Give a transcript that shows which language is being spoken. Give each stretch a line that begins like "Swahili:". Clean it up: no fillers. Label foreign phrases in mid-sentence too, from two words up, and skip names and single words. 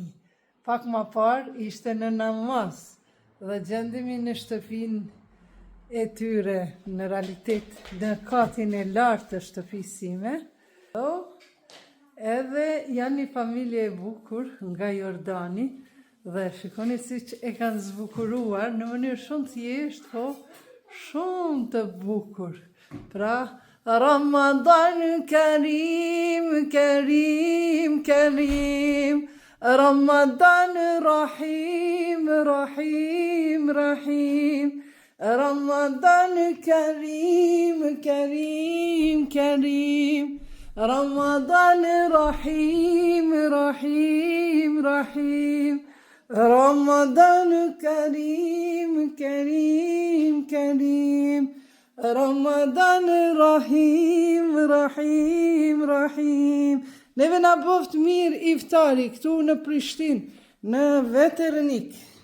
Albanian: Pak ma parë ishte në namaz dhe gjendemi në shtëpinë e tyre, në realitet në katin e lartë të shtëpisë sime. Edhe janë një familje e bukur nga Jordani dhe shikoni si që e kanë zbukuruar në mënyrë shumë thjeshtë, po shumë të bukur. Pra,
Arabic: رمضان كريم، كريم، كريم، رمضان رحيم، رحيم، رحيم، رمضان كريم، كريم، كريم، رمضان رحيم، رحيم، رحيم، رمضان كريم، كريم، كريم، رمضان رحيم، رحيم، رحيم.
Albanian: Neve na boft mirë iftari këtu në Prishtinë, në Veternik.